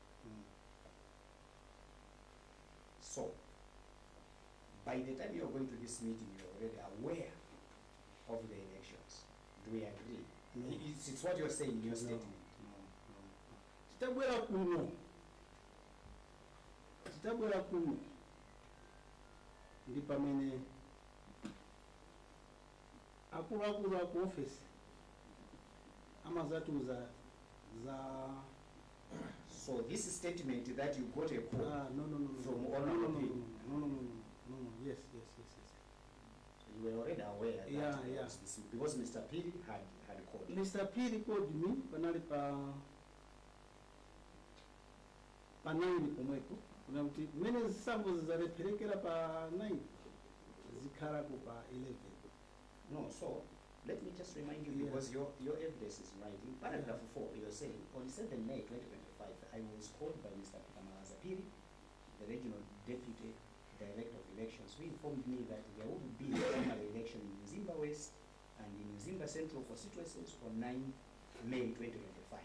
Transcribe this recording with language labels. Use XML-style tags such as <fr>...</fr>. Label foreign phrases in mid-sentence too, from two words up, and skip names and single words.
<en>So, by the time you are going to this meeting, you are already aware of the elections. Do we agree? No. It's what you are saying in your statement.</en> <ny>Titabwera kuno ndi pamene akuluakulu aku office amazatiuza za.</ny> <en>So this statement that you got a call from Honorable Piri. No, yes. So you were already aware that yeah. Because Mr. Piri had called. Mr.</en> <ny>Piri</ny> <en>called me</en> <ny>panali pa 9 pomwepo kuna kuti mene zisambo zizaleperekera pa 9 zikhala ku pa 11.</ny> <en>No, so let me just remind you, because your evidence is right. In paragraph 4, you are saying on 7 May 2025, I was called by Mr. Piri, the regional deputy director of elections, who informed me that there would be a primary election in Mzimba West and in Mzimba Central constituencies on 9 May 2025.</en>